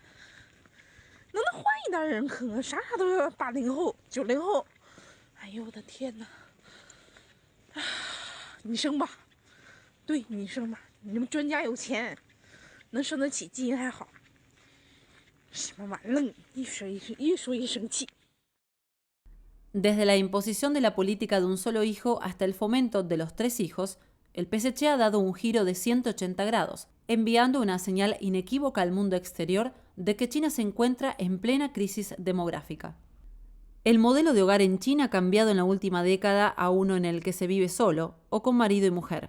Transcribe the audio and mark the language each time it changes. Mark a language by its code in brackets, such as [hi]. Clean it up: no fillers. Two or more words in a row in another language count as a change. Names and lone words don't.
[zh] 能换一代人可啥都要80后、90后，哎呦我的天哪！你生吧，对你生吧，你们专家有钱，能生得起基因还好。什么玩意儿？越说越生气。 [es] Desde la imposición de la política de un solo hijo hasta el fomento de los 3 hijos, el PSC ha dado un giro de 180 grados, enviando una señal inequívoca al mundo exterior de que China se encuentra en plena crisis demográfica. El modelo de hogar en China ha cambiado en la última década a uno en el que se vive solo o con marido y mujer.